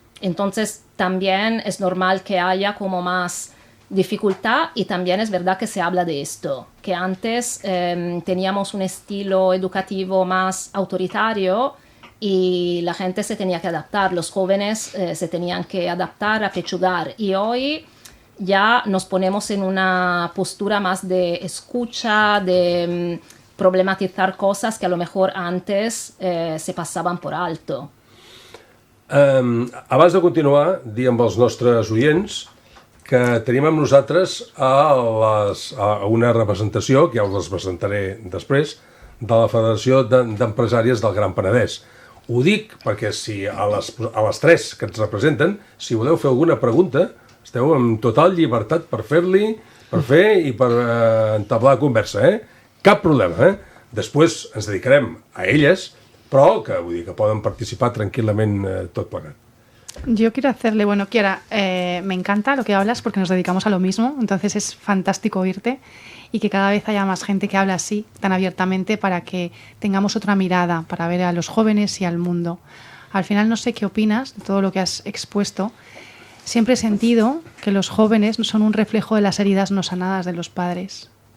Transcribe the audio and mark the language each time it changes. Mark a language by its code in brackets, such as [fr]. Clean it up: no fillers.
[es] Entonces también es normal que haya como más dificultad y también es verdad que se habla de esto, que antes teníamos un estilo educativo más autoritario y la gente se tenía que adaptar, los jóvenes se tenían que adaptar, apechugar y hoy ya nos ponemos en una postura más de escucha, de problematizar cosas que a lo mejor antes [ca] se passaven per [es] alto. [ca] Abans de continuar, dir amb els nostres oients que tenim amb nosaltres a una representació, que ja us les presentaré després, de la Federació d'Empresàries del Gran Penedès. Ho dic perquè si a les tres que ens representen, si voleu fer alguna pregunta, esteu en total llibertat per fer i per entablar conversa, Cap problema, Després ens dedicarem a elles, però que vull dir que poden participar tranquil·lament tot plegat. [es] Yo quiero hacerle, bueno, Kiara, me encanta lo que hablas porque nos dedicamos a lo mismo, entonces es fantástico oírte y que cada vez haya más gente que habla así, tan abiertamente, para que tengamos otra mirada, para ver a los jóvenes y al mundo. Al final no sé qué opinas de todo lo que has expuesto. Siempre he sentido que los jóvenes son un reflejo de las heridas no sanadas de los padres.